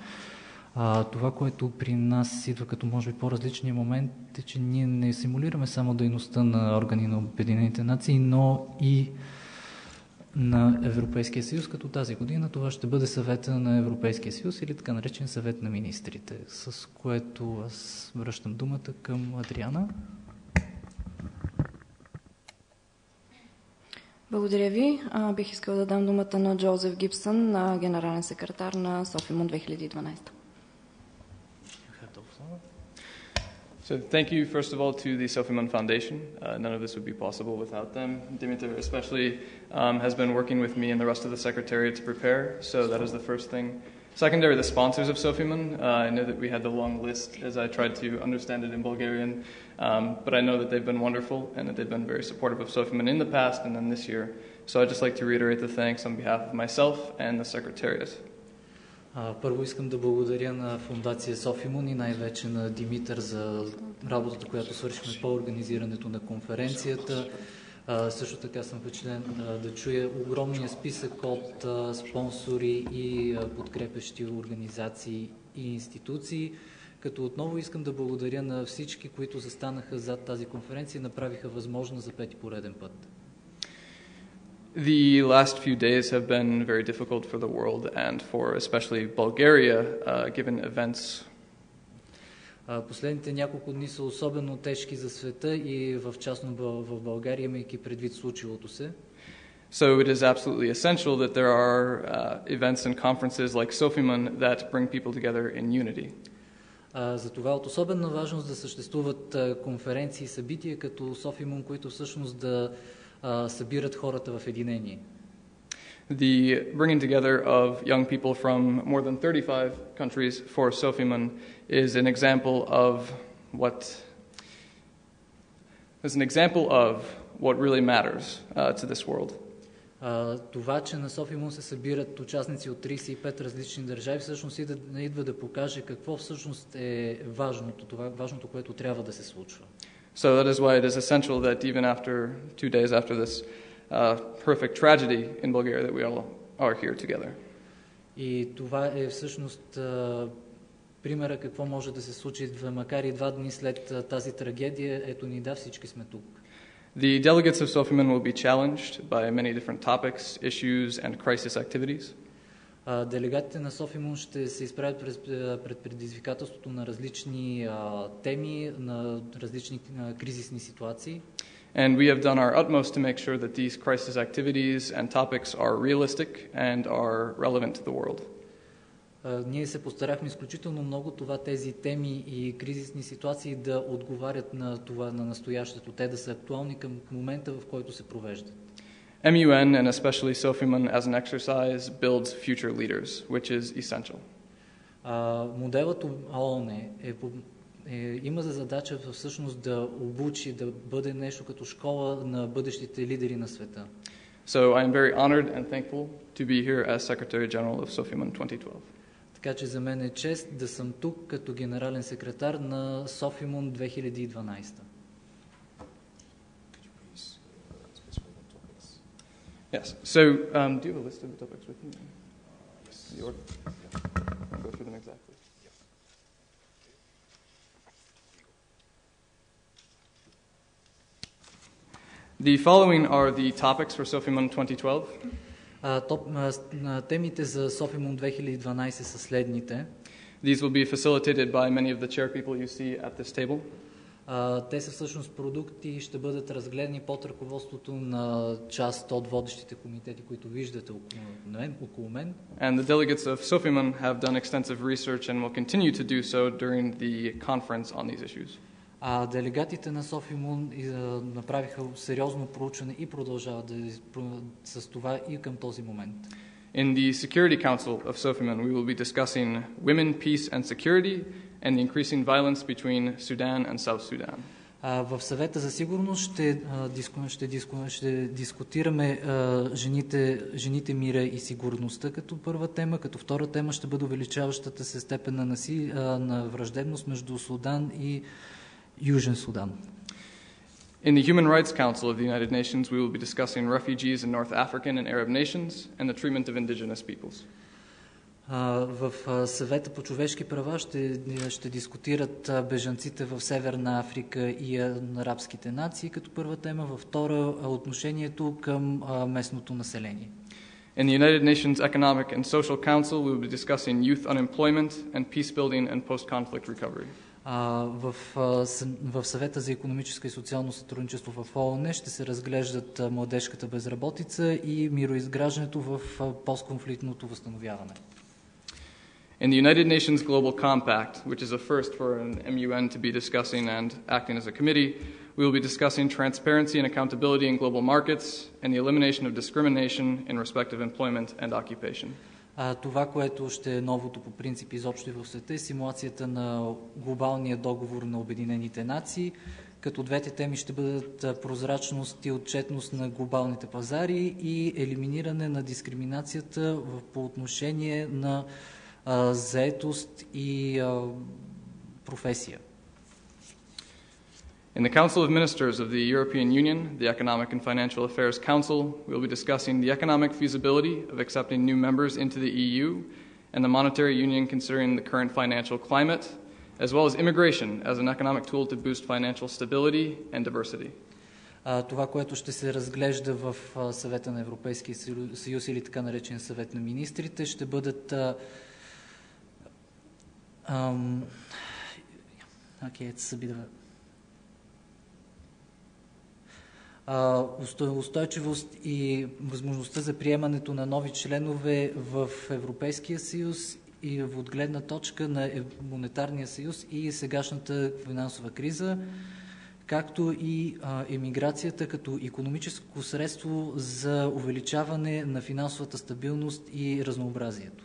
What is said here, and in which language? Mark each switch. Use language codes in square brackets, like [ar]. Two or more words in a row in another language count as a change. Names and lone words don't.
[bg] Това, което при нас идва като може би по-различния момент е, че ние не симулираме само дейността на органи на Обединените нации, но и на Европейския съюз, като тази година това ще бъде съвета на Европейския съюз или така наречен съвет на министрите, с което аз връщам думата към Адриана. Благодаря ви. Бих искал да дам думата на Джозеф Гибсън, генерален секретар на Софимон 2012. [en] So thank you, first of all, to the Sophimon Foundation. None of this would be possible without them. Dimitar especially has been working with me and the rest of the Secretariat to prepare, so that is the first thing. Secondary, the sponsors of Sophimon. I know that we had the long list as I tried to understand it in Bulgarian, but I know that they've been wonderful and that they've been very supportive of Sophimon in the past and then this year. So I'd just like to reiterate the thanks on behalf of myself and the Secretariat. [bg] Първо искам да благодаря на фондация Софимон и най-вече на Димитър за работата, която свършихме по организирането на конференцията. Също така съм впечатлен да чуя огромния списък от спонсори и подкрепящи организации и институции. Като отново искам да благодаря на всички, които застанаха зад тази конференция и направиха възможно за пети пореден път. [en] The last few days have been very difficult for the world and for especially Bulgaria, given events. [bg] Последните няколко дни са особено тежки за света и в частно в България, имайки предвид случилото се. [en] So it is absolutely essential that there are events and conferences like Sofimun that bring people together in unity. [bg] Затова от особена важност да съществуват конференции и събития като Софимун, които всъщност да събират хората в единение. [en] The bringing together of young people from more than 35 countries for Sofimun is an example of what really matters to this world. [bg] Това, че на Софимун се събират участници от 35 различни държави, всъщност идва да покаже какво всъщност е важното, което трябва да се случва. [en] So that is why it is essential that even after 2 days after this horrific tragedy in Bulgaria, that we all are here together. [bg] И това е всъщност примера какво може да се случи, макар и 2 дни след тази трагедия. Ето ни да, всички сме тук. [en] The delegates of Sofimun will be challenged by many different topics, issues, and crisis activities. [bg] Делегатите на Софимун ще се изправят пред предизвикателството на различни теми, на различни кризисни ситуации. [en] And we have done our utmost to make sure that these crisis activities and topics are realistic and are relevant to the world. [bg] Ние се постарахме изключително много тези теми и кризисни ситуации да отговарят на това, на настоящето, те да са актуални към момента, в който се провеждат. [en] MUN and especially Sofimun as an exercise builds future leaders, which is essential. [bg] Моделът ООН има за задача всъщност да обучи, да бъде нещо като школа на бъдещите лидери на света. [en] So I am very honored and thankful to be here as Secretary General of Sofimun 2012. [bg] Така че за мен е чест да съм тук като генерален секретар на Софимун 2012. [en] Yes. So, do you have a list of the topics with you? Yes. The order? I'll go through them exactly. The following are the topics for Sofimun 2012. [bg] Темите за Софимун 2012 са следните. [en] These will be facilitated by many of the chair people you see at this table. [bg] Те са всъщност продукти и ще бъдат разгледани под ръководството на част от водещите комитети, които виждате около мен. [en] And the delegates of Sofimun have done extensive research and will continue to do so during the conference on these issues. [bg] Делегатите на Софимун направиха сериозно проучване и продължават с това и към този момент. [en] In the Security Council of Sofimun, we will be discussing women, peace and security and the increasing violence between Sudan and South Sudan. [bg] В съвета за сигурност ще дискутираме жените, мира и сигурността като първа тема, като втора тема ще бъде увеличаващата се степен на враждебност между Судан и Южен Судан. [en] In the Human Rights Council of the United Nations, we will be discussing refugees in North African and Arab nations and the treatment of indigenous peoples. [bg] В съвета по човешки права ще дискутират бежанците в Северна Африка и арабските нации като първа тема, във втора отношението към местното население. [en] In the United Nations Economic and Social Council, we will be discussing youth unemployment and peace building and post-conflict recovery. [bg] В съвета за икономическо и социално сътрудничество в ООН ще се разглеждат младежката безработица и мироизграждането в постконфликтното възстановяване. [en] In the United Nations Global Compact, which is a first for an MUN to be discussing and acting as a committee, we will be discussing transparency and accountability in global markets and the elimination of discrimination in respect of employment and occupation. [bg] Това, което ще е новото по принцип изобщо и в света, е симулацията на глобалния договор на Обединените нации, като двете теми ще бъдат прозрачност и отчетност на глобалните пазари и елиминиране на дискриминацията по отношение на заетост и професия. [en] In the Council of Ministers of the European Union, the Economic and Financial Affairs Council, we will be discussing the economic feasibility of accepting new members into the EU and the monetary union considering the current financial climate as well as immigration as an economic tool to boost financial stability and diversity. [bg] Това, което ще се разглежда в Съвета на Европейския съюз или така наречен Съвет на министрите, ще бъдат устойчивост и възможността за приемането на нови членове в Европейския съюз и от гледна точка на монетарния съюз и сегашната финансова криза, както и емиграцията като икономическо средство за увеличаване на финансовата стабилност и разнообразието.